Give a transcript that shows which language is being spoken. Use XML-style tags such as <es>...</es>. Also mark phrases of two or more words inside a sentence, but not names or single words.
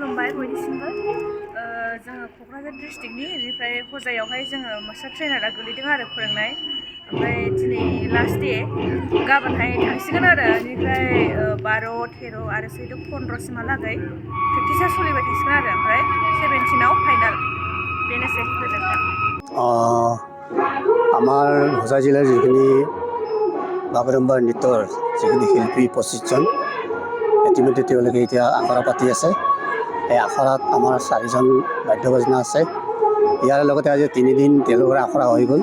<brx>बयनिसिमबो जोङो क'क्राझार डिस्ट्रिक्टनि बेनिफ्राय हजायावहाय जोङो</brx> <en>master trainer</en> <brx>गोलैदों आरो फोरोंनाय ओमफ्राय दिनै</brx> <en>last day</en> <brx>गाबोनहाय थांसिगोन आरो बेनिफ्राय 12, 13 आरो 14, 15सिमहालागै प्रेक्टिसा सोलिबाय थासिगोन आरो ओमफ्राय 17आव फाइनाल बेनोसै गोजोन्थों।</brx> <as>আমাৰ হোজাই জিলাৰ যিখিনি বাগৰুম্বা নৃত্যৰ যিখিনি শিল্পী 25 জন ইতিমধ্যে তেওঁলোকে এতিয়া আখৰা পাতি আছে। এই আখৰাত আমাৰ 4জন বাদ্যবাজনা আছে। ইয়াৰ লগতে আজি 3 দিন তেওঁলোকৰ আখৰা হৈ গ'ল।</as>